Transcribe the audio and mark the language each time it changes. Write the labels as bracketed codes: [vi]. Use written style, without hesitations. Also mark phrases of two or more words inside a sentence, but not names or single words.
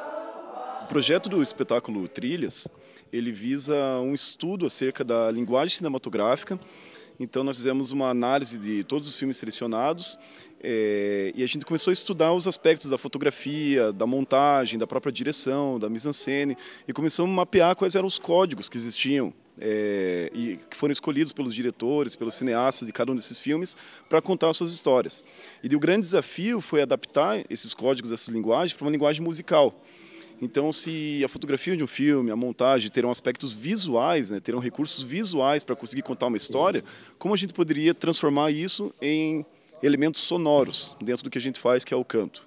[pt] O projeto do espetáculo Trilhas, ele visa um estudo acerca da linguagem cinematográfica. Então nós fizemos uma análise de todos os filmes selecionados e a gente começou a estudar os aspectos da fotografia, da montagem, da própria direção, da mise-en-scène e começamos a mapear quais eram os códigos que existiam e que foram escolhidos pelos diretores, pelos cineastas de cada um desses filmes para contar as suas histórias. E o grande desafio foi adaptar esses códigos, essas linguagens, para uma linguagem musical. Então, se a fotografia de um filme, a montagem terão aspectos visuais, terão recursos visuais para conseguir contar uma história, como a gente poderia transformar isso em elementos sonoros dentro do que a gente faz, que é o canto?